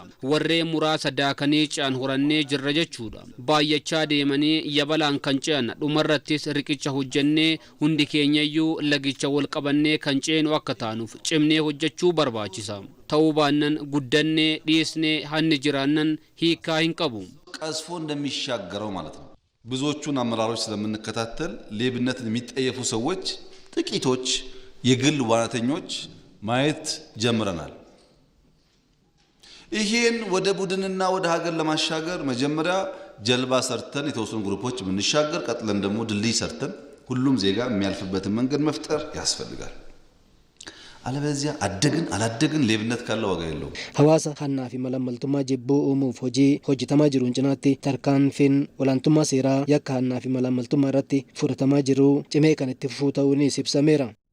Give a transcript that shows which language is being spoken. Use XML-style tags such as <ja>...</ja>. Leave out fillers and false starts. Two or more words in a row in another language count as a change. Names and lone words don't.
<om>Warreen muraasa daakanii ce'an horannee jirra jechuudha. Baay'achaa deemanii yabalaan kan ce'an dhumarrattis riqicha hojjenna. Hundi keenyayyuu lagicha wal qabannee kan ceenu akka taanuuf cimnee hojjechuu barbaachisa. Ta'uu baannaan guddannee dhiisnee hanni jiraannan hiikaa hin qabu.</om> <am>ቀዝፎ እንደሚሻገረው ማለት ነው። ብዙዎቹን አመራሮች ስለምንከታተል ሌብነትን የሚጠየፉ ሰዎች ጥቂቶች የግል ዋናተኞች ማየት ጀምረናል። ይሄን ወደ ቡድንና ወደ ሀገር ለማሻገር መጀመሪያ ጀልባ ሰርተን የተወሰኑ ግሩፖች የምንሻገር ቀጥለን ደግሞ ድልድይ ሰርተን ሁሉም ዜጋ የሚያልፍበትን መንገድ መፍጠር ያስፈልጋል። አለበለዚያ አላደግን ሌብነት ካለ ዋጋ የለውም።</am> <om>Hawaasa hannaa fi malaammaltummaa jibbuu uumuuf hojjetamaa jiruun cinaatti tarkaanfiin olaantummaa seeraa yakka hannaa fi malaammaltummaa irratti fudhatamaa jiru cimee kan itti fufuu ta'uunis ibsameera.</om>